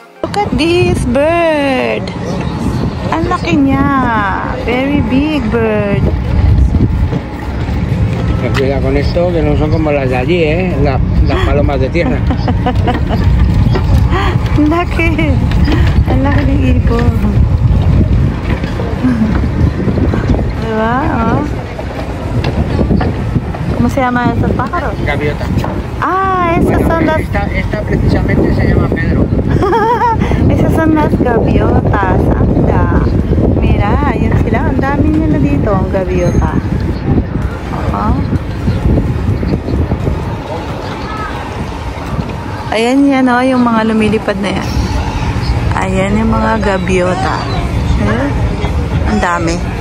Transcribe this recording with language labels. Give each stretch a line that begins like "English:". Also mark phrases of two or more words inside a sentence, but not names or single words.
English: Look at this bird.
Filipino: Ang laki niya.
English: Very big bird.
Spanish: Cuidado con esto, que no son como las de allí, las palomas de tierra.
Filipino: Ang laki. Ang laki ng ibon. Diba? Oh.
Spanish: ¿Cómo se llama estos pájaros? Gaviota. Ah, esas son las... Esta precisamente se llama Pedro. Esas son las gaviotas. Anda. Mira,
Filipino: yun sila. Ang dami nila dito, ang gaviota. Ayan yan, oh, yung mga lumilipad na yan. Ayan yung mga gaviota. Ang dami.